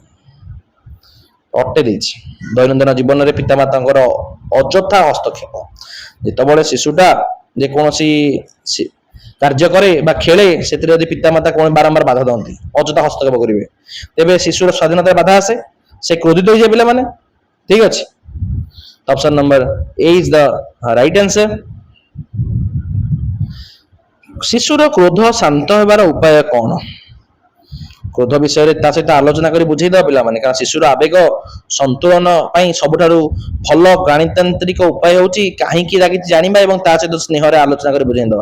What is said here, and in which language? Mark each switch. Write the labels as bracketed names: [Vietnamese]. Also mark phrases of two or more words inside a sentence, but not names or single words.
[Odia] ଦେଇଛି ଦୈନନ୍ଦିନ ଜୀବନରେ ପିତାମାତାଙ୍କର ଅଯଥା ହସ୍ତକ୍ଷେପ। ଯେତେବେଳେ ଶିଶୁଟା ଯେକୌଣସି କାର୍ଯ୍ୟ କରେ ବା ଖେଳେ, ସେଥିରେ ଯଦି ପିତାମାତା କୌଣସି ବାରମ୍ବାର ବାଧା ଦିଅନ୍ତି, ଅଯଥା ହସ୍ତକ୍ଷେପ କରିବେ, ତେବେ ଶିଶୁର ସ୍ୱାଧୀନତାରେ ବାଧା ଆସେ, ସେ କ୍ରୋଧିତ ହୋଇଯାଏ ପିଲାମାନେ। ଠିକ ଅଛି, [English] option number A is the right answer। [Odia] ଶିଶୁର କ୍ରୋଧ ଶାନ୍ତ ହେବାର ଉପାୟ କଣ? କ୍ରୋଧ ବିଷୟରେ ତା ସହିତ ଆଲୋଚନା କରି ବୁଝେଇଦେବା ପିଲାମାନେ, କାରଣ ଶିଶୁର ଆବେଗ ସନ୍ତୁଳନ ପାଇଁ ସବୁଠାରୁ ଭଲ ଗଣିତାନ୍ତ୍ରିକ ଉପାୟ ହେଉଛି କାହିଁକି ରାଗିଛି ଜାଣିବା ଏବଂ ତା ସହିତ ସ୍ନେହରେ ଆଲୋଚନା କରି ବୁଝେଇଦେବା।